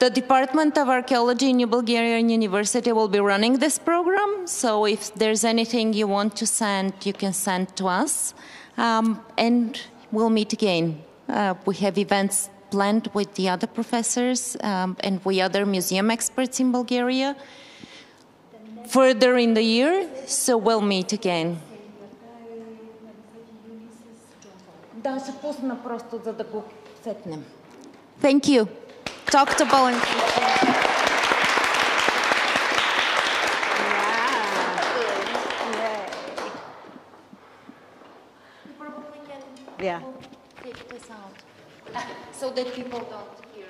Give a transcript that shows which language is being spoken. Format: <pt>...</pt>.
<en>The Department of Archaeology in New Bulgarian University will be running this program, so if there's anything you want to send, you can send to us. And we'll meet again. We have events planned with the other professors and we other museum experts in Bulgaria further in the year, so we'll meet again.</en> <bg>Да, ще пусна просто, за да го сетнем.</bg> <en>Thank you. Talk to Paul and Christina. Yeah. Take this out so that people don't.</en>